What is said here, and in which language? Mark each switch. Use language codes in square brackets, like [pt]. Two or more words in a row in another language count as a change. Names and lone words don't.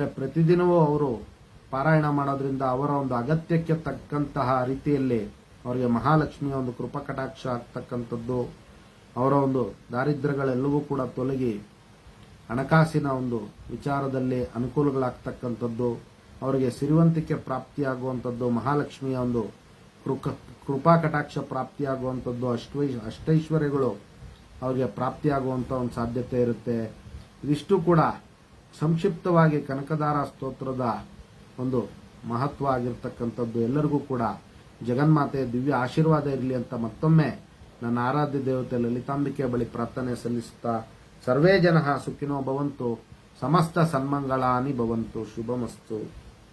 [kn] ಪ್ರತಿದಿನವೂ ಅವರು ಪಾರಾಯಣ ಮಾಡೋದ್ರಿಂದ ಅವರ ಒಂದು ಅಗತ್ಯಕ್ಕೆ ತಕ್ಕಂತಹ ರೀತಿಯಲ್ಲಿ ಅವರಿಗೆ ಮಹಾಲಕ್ಷ್ಮಿಯ ಒಂದು ಕೃಪಕಟಾಕ್ಷ ಆಗ್ತಕ್ಕಂಥದ್ದು, ಅವರ ಒಂದು ದಾರಿದ್ರ್ಯಗಳೆಲ್ಲವೂ ಕೂಡ ತೊಲಗಿ ಹಣಕಾಸಿನ ಒಂದು ವಿಚಾರದಲ್ಲಿ ಅನುಕೂಲಗಳಾಗ್ತಕ್ಕಂಥದ್ದು, ಅವರಿಗೆ ಸಿರಿವಂತಿಕೆ ಪ್ರಾಪ್ತಿಯಾಗುವಂಥದ್ದು, ಮಹಾಲಕ್ಷ್ಮಿಯ ಒಂದು ಕೃಪಾಕಟಾಕ್ಷ ಪ್ರಾಪ್ತಿಯಾಗುವಂಥದ್ದು, ಅಷ್ಟೈಶ್ವರ್ಯಗಳು ಅವರಿಗೆ ಪ್ರಾಪ್ತಿಯಾಗುವಂಥ ಒಂದು ಸಾಧ್ಯತೆ ಇರುತ್ತೆ. ಇದಿಷ್ಟು ಕೂಡ ಸಂಕ್ಷಿಪ್ತವಾಗಿ ಕನಕದಾರ ಸ್ತೋತ್ರದ ಒಂದು ಮಹತ್ವ ಆಗಿರ್ತಕ್ಕಂಥದ್ದು. ಎಲ್ಲರಿಗೂ ಕೂಡ ಜಗನ್ಮಾತೆಯ ದಿವ್ಯ ಆಶೀರ್ವಾದ ಇರಲಿ ಅಂತ ಮತ್ತೊಮ್ಮೆ ನನ್ನ ಆರಾಧ್ಯ ದೇವತೆ ಲಲಿತಾಂಬಿಕೆ ಬಳಿ ಪ್ರಾರ್ಥನೆ ಸಲ್ಲಿಸುತ್ತಾ, [sa] ಸರ್ವೇ ಜನಃ ಸುಖಿನೋ ಭವಂತು, ಸಮಸ್ತ ಸನ್ಮಂಗಳಾನಿ ಭವಂತು, ಶುಭಮಸ್ತು.